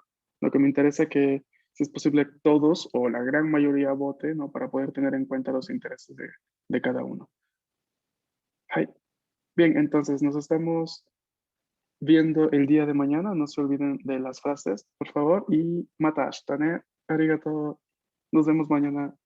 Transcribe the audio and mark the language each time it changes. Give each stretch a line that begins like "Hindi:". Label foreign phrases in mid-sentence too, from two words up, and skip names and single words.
Spanish: Lo que me interesa es que, si es posible, todos o la gran mayoría vote, ¿no? Para poder tener en cuenta los intereses de cada uno.
Japanese: Hi.
Spanish: Bien, entonces nos estamos viendo el día de mañana. No se olviden de las frases, por favor.
Japanese: じゃ、また明日ね。ありがとう.
Spanish: Nos vemos mañana.